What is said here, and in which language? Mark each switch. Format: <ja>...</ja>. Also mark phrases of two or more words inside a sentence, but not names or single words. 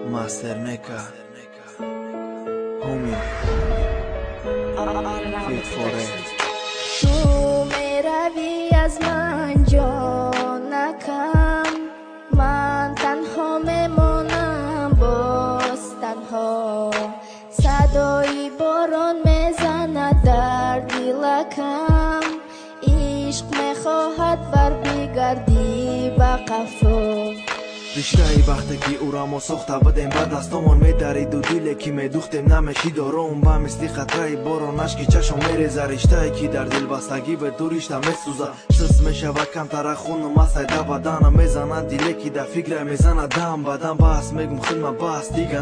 <en>Master-Neka Homie Fit for it</en> <tg>Tu meravi az man jonakam Man tanho memonam boz tanho Sadoyi boron mezanad dar dilakam Ishq mekhohad bar bigardi ba qafo риштаи вақте ки урамо сохта будем ба дастомон медариду диле ки медухтем намеши дором ба мисли қатраи боронаш ки чашом мереза риштае ки дар дилбастагӣ бе ду ришта месӯза сис мешава камтара хуну мастай да бадана мезанад диле ки да фикра мезана дам бадам бас мегум хидма бас дига</tg>